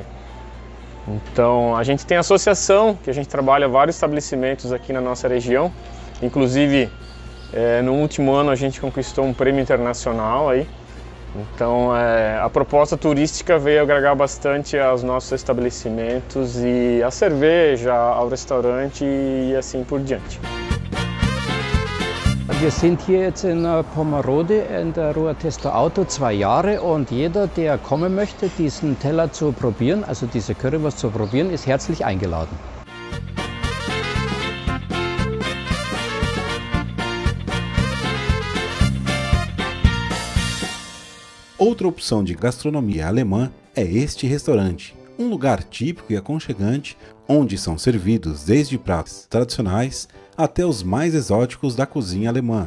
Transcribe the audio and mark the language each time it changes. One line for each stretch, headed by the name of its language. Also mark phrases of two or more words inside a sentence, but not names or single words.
Portuguese: Então a gente tem associação, que a gente trabalha vários estabelecimentos aqui na nossa região, inclusive no último ano a gente conquistou um prêmio internacional aí. Então a proposta turística veio agregar bastante aos nossos estabelecimentos e à cerveja, ao restaurante e assim por diante.
German: Wir sind hier jetzt in Pomerode in der Ruhr-Tester Auto 2 Jahre und jeder, der kommen möchte, diesen Teller zu probieren, also diese Currywurst zu probieren, ist herzlich eingeladen.
Portuguese: Outra opção de gastronomia alemã é este restaurante, um lugar típico e aconchegante, onde são servidos desde pratos tradicionais até os mais exóticos da cozinha alemã.